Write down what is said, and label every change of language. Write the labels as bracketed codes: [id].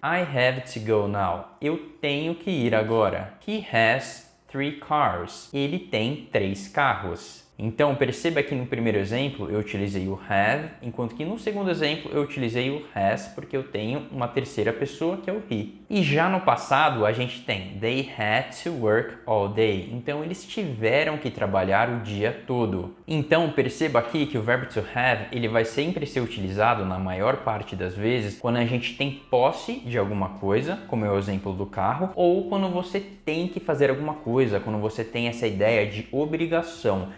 [en] I have to go now. [pt] Eu tenho que ir agora. [en] He has 3 cars. [pt] Ele tem 3 carros. Então, perceba que no primeiro exemplo eu utilizei o have, enquanto que no segundo exemplo eu utilizei o has, porque eu tenho uma terceira pessoa que é o he. E já no passado a gente tem [en] they had to work all day. [pt] Então, eles tiveram que trabalhar o dia todo. Então, perceba aqui que o verbo to have, ele vai sempre ser utilizado na maior parte das vezes quando a gente tem posse de alguma coisa, como é o exemplo do carro, ou quando você tem que fazer alguma coisa, quando você tem essa ideia de obrigação.